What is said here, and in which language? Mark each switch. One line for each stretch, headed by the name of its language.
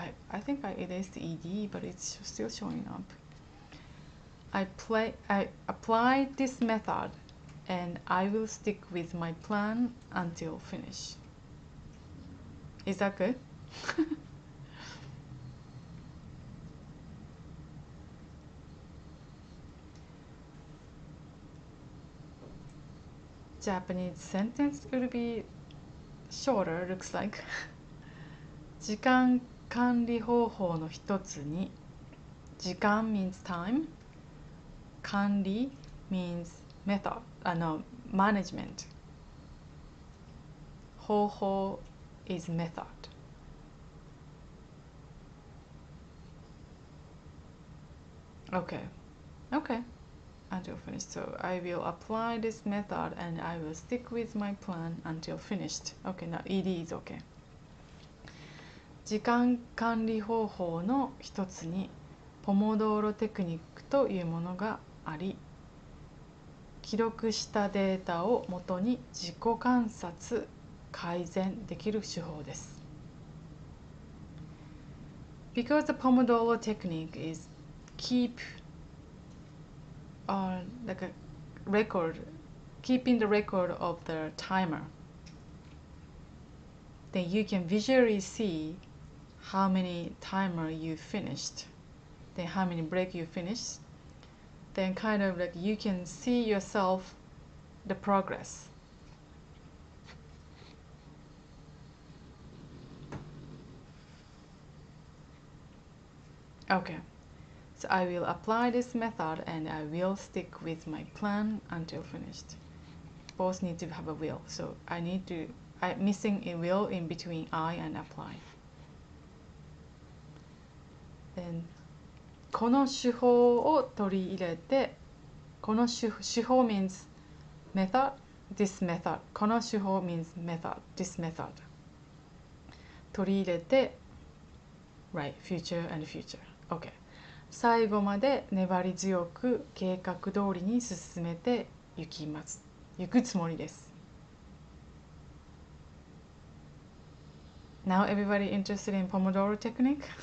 English: I think I erased the ED, but it's still showing up. I apply this method and I will stick with my plan until finish. Is that good? Japanese sentence will be shorter, looks like.
Japanese: 時間管理方法の一つに、
English: 時間 means time, 管理 means method, management. 方法 is method. Okay. Until finished. So I will apply this method and I will stick with my plan until finished. Okay, now ED is okay.
Japanese: 時間管理方法の一つにポモドーロテクニックというものがあり、記録したデータをもとに自己観察・改善できる手法です。
English: Because the Pomodoro technique is keep like a record, keeping the record of the timer, then you can visually see how many timer you finished, then how many break you finished, then kind of like you can see yourself the progress. Okay, so I will apply this method and I will stick with my plan until finished. Both need to have a will, so I'm missing a will in between I and apply. Then
Japanese: この手法を取り入れて、
English: この手法 means method, this method. この手法 means method, this method.
Japanese: 取り入れて
English: right, future and future. Okay.
Japanese: 最後まで粘り強く計画通りに進めていくつもりです。
English: Now everybody interested in Pomodoro technique?